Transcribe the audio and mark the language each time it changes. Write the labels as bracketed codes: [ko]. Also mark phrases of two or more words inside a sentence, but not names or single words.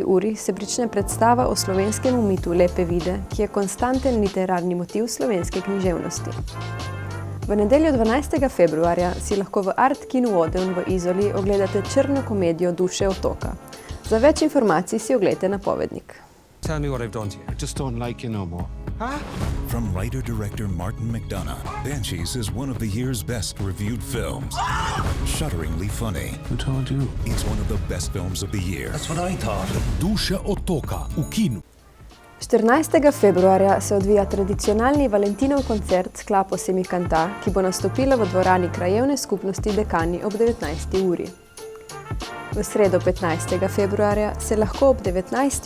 [sl] uri se prične predstava o slovenskem mitu Lepe Vide, ki je konstanten literarni motiv slovenske književnosti. V nedeljo 12. februarja si lahko v Art Kinu Odeon v Izoli ogledate črno komedijo Duše otoka. Za več informacij si oglejte napovednik. [en] Tell me what I've done to you. I just don't like you no more. Huh? From writer-director Martin McDonagh, Banshees is one of the year's best-reviewed films. Shudderingly funny. Who told you? It's one of the best films of the year. That's what I thought. [sl] Duše otoka v kinu. 14. februarja se odvija tradicionalni Valentinov koncert s klapo Semikanta, ki bo nastopila v dvorani krajevne skupnosti Dekani ob 19. uri. V sredo 15. februarja se lahko ob 19.